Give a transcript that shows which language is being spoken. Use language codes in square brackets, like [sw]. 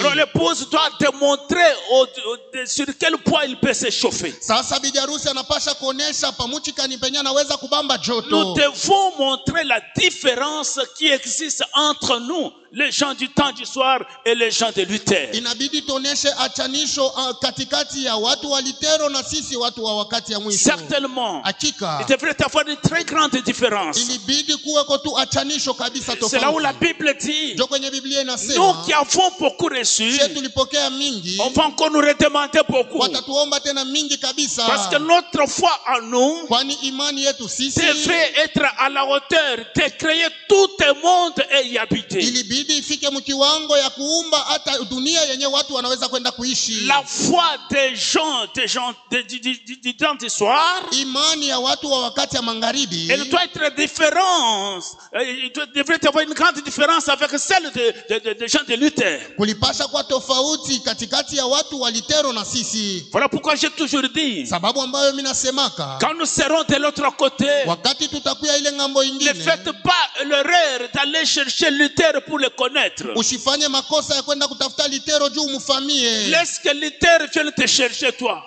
[fr] Alors l'épouse doit démontrer sur quel point il peut se chauffer. [sw] Sasa bibi harusi anapasha kuonesha pamuchi kanipenya anaweza kubamba joto. [fr] Nous devons montrer la différence qui existe entre nous, les gens du temps du soir et les gens de Luther. [sw] Inabidi tuoneshe achanisho katikati ya watu wa Litero na sisi watu wa wakati ya mwisho. [fr] Certainement. [sw] Hakika. [fr] Il devrait y avoir une très grande différence. [sw] Ilibidi kuweko tu achanisho kabisa tofauti. [fr] C'est là où la Bible dit, [sw] jo kwenye Biblia inasema, [fr] nous qui avons beaucoup reçu, [sw] tulipokea mingi, [fr] on va encore nous redemander beaucoup. [sw] Watatuomba tena mingi kabisa. [fr] Parce que notre foi en nous [sw] kwani imani yetu sisi [fr] devrait être à la hauteur de créer tout le monde et y habiter. [sw] Ilibidi ifike mkiwango ya kuumba hata dunia yenye watu wanaweza kwenda kuishi. [fr] La foi des gens du temps du soir, [sw] imani ya watu wa wakati ya magharibi, [fr] elle doit être différente. Il devrait y avoir une grande différence avec celle des gens de Luther. [sw] Kulipasha kwa tofauti katikati ya watu wa Litero na sisi. [fr] Voilà pourquoi j'ai toujours dit, [sw] sababu ambayo mimi nasemaka, [fr] quand nous serons de l'autre côté, [sw] wakati tutakuya ile ngambo ingine, [fr] ne faites pas l'erreur d'aller chercher Luther pour le connaître. [sw] Usifanye makosa ya kwenda kutafuta Litero juu umfamie. [fr] Laisse que Luther vienne te chercher toi.